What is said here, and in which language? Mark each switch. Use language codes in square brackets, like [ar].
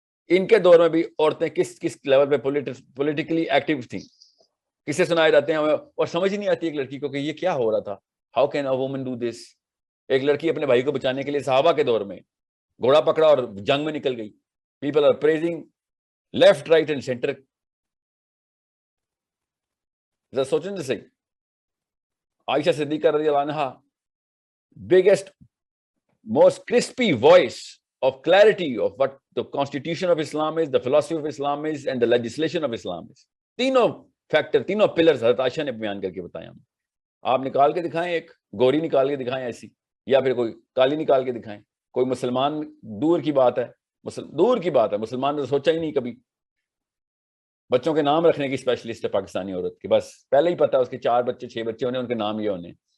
[ur] ان کے دور میں بھی عورتیں کس لیول پہ پولیٹیکلی ایکٹیو تھیں, کسے سنائے جاتے ہیں ہمیں, اور سمجھ نہیں آتی ایک لڑکی کو کہ یہ کیا ہو رہا تھا. [en] How can a woman do this. [ur] ایک لڑکی اپنے بھائی کو بچانے کے لیے صحابہ کے دور میں گھوڑا پکڑا اور جنگ میں نکل گئی. [en] People are praising left, right and centre. [ur] ذرا سوچیں صحیح. [en] عائشہ صدیقہ رضی اللہ عنہا, biggest, most crispy voice of clarity of what the constitution of Islam is, the philosophy of Islam is, and the legislation of Islam is. [ur] تینوں factor, تینوں pillars حضرت عائشہ نے بیان کر کے بتایا ہمیں. آپ نکال کے دکھائیں, ایک گوری نکال کے دکھائیں ایسی, یا پھر کوئی کالی نکال کے دکھائیں. کوئی مسلمان, دور کی بات ہے, دور کی بات ہے, مسلمان نے سوچا ہی نہیں کبھی. بچوں کے نام رکھنے کی اسپیشلسٹ ہے پاکستانی عورت کی, بس پہلے ہی پتا ہے اس کے 4 بچے 6 بچے ہونے, ان کے نام یہ ہونے.